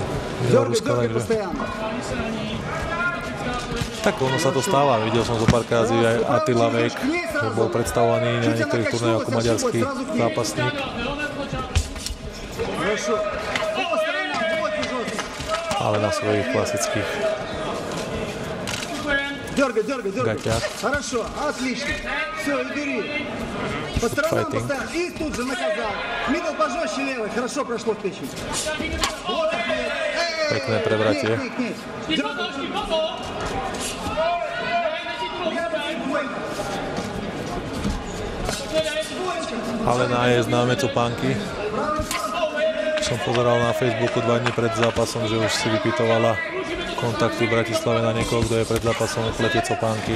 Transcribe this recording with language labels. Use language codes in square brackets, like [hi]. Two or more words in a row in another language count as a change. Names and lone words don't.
[sk] Bieloruska, takže... Tak ono sa to stáva. Videl som zo párkrát aj Attila Vek, že bol predstavovaný na niektorých turnajoch ako maďarský zápasník. Ale na svojich klasických гатях. [ru] Хорошо, отлично. Все, и бери. По сторонам поставил. И тут же наказал. Мидл пожестче левый. Хорошо прошло в печень. Вот так. [sk] Pekné prevratie. Alena je známe copánky. Som pozeral na Facebooku 2 dní pred zápasom, že už si vypytovala kontakty v Bratislave na niekoho, kto je pred zápasom plete copánky.